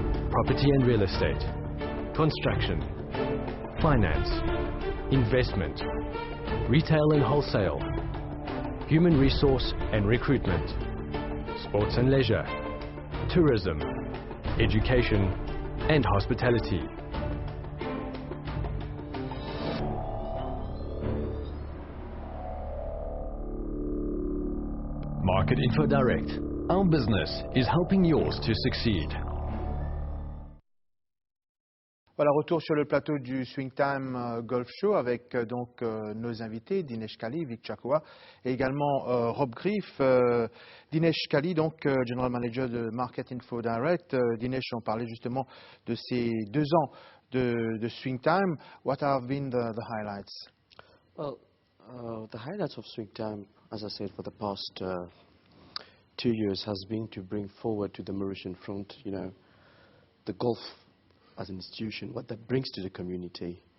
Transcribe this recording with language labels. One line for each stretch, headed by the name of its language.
English: Property and real estate, construction, finance, investment, retail and wholesale, human resource and recruitment, sports and leisure, tourism, education and hospitality. Market Info Direct. Our business is helping yours to succeed.
French: Voilà, retour sur le plateau du Swingtime Golf Show avec donc nos invités, Dinesh Kali, Vic Chakoua, et également Rob Griff. Dinesh Kali, donc General Manager de Market Info Direct. Dinesh, on parlait justement de ces 2 ans de Swingtime.
English: What have been the highlights? Well, the highlights of Swingtime, as I said, for the past 2 years has been to bring forward to the Mauritian front, the golf as an institution, what that brings to the community.